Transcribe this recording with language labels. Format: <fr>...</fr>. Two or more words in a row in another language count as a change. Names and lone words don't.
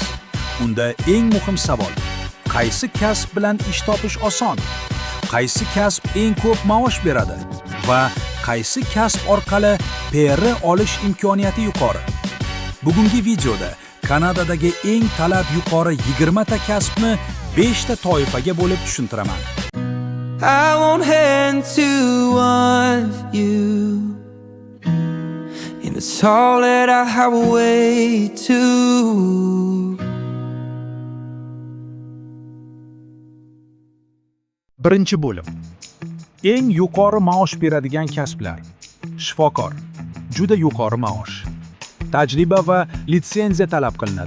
<uz>Unda eng muhim savol: qaysi kasb bilan ish topish oson? Qaysi kasb eng ko'p maosh beradi? Va qaysi kasb orqali PR olish imkoniyati yuqori? Bugungi videoda Kanadadagi eng talab yuqori 20 ta kasbni 5 ta toifaga bo'lib tushuntiraman.</uz> <en>I won't hand to one of you, and it's all that I have a way to.</en> <uz>Birinchi bo'lim. Eng yuqori maosh beradigan kasblar. Shifokor. Juda yuqori maosh. Tajriba va litsenziya talab qilinadi.</uz>